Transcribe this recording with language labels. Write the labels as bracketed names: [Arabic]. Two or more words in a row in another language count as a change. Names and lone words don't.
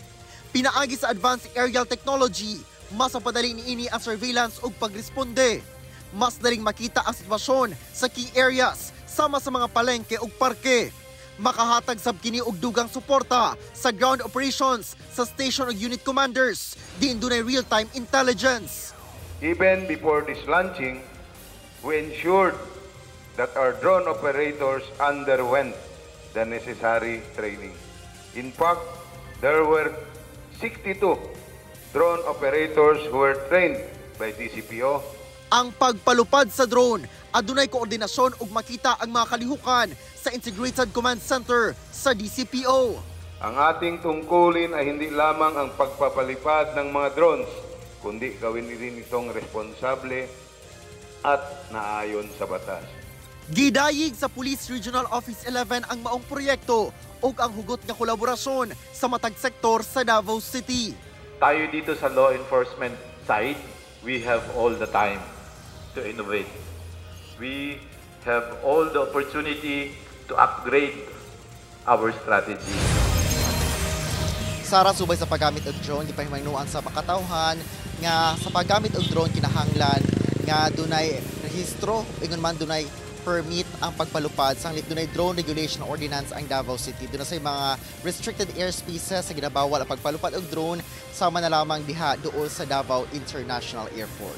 [Cebuano] Pinaagi sa [English] advanced aerial technology, [Cebuano] mas mapadali niini ang surveillance ug pagresponde. Mas daling makita ang sitwasyon sa [English] key areas [Cebuano] sama sa mga palengke ug parke. Makahatag sab kini og dugang suporta sa [English] ground operations [Cebuano] sa station ug [English] unit commanders [Cebuano] diin dunay [English] real-time intelligence. Even before this launching, we ensured that our drone operators underwent the necessary training. In fact, there were 62 drone operators who were trained by DCPO. [Cebuano] Ang pagpalupad sa drone, adunay koordinasyon ug makita ang mga kalihukan sa Integrated Command Center sa DCPO. [Filipino] Ang ating tungkulin ay hindi lamang ang pagpapalipad ng mga drones, kundi gawin din itong responsable at naayon sa batas. [Cebuano] Gidayig sa Police Regional Office 11 ang maong proyekto ug ang hugot nga kolaborasyon sa matag sektor sa Davao City. [Filipino] Tayo dito sa [English] law enforcement side, we have all the time to innovate. We have all the opportunity to upgrade our strategy. [Cebuano] Sara, subay sa paggamit og drone, gipahimangnuan sa makatawhan nga sa paggamit og drone kinahanglan nga dunay rehistro ingon man dunay permit ang pagpalupad sanglit dunay [English] drone regulation ordinance [Cebuano] ang Davao City. Dunay say mga [English] restricted airspaces [Cebuano] sa ginabawal ang pagpalupad og drone sama na lamang diha duol sa Davao International Airport.